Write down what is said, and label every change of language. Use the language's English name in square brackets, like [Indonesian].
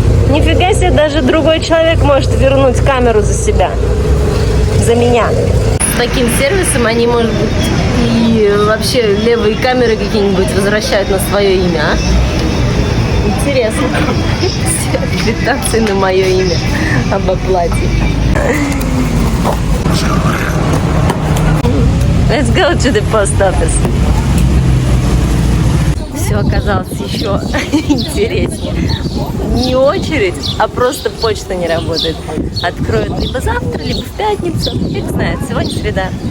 [Russian] Нифига себе, даже другой человек может вернуть камеру за себя. За меня. С таким сервисом они, может быть, и вообще левые камеры какие-нибудь возвращают на свое имя, а? Интересно. Квитанции на мое имя об оплате. [English] Let's go to the post office. [Russian] Все оказалось еще интереснее. Не очередь, а просто почта не работает. Откроют либо завтра, либо в пятницу. Фиг знает, сегодня среда.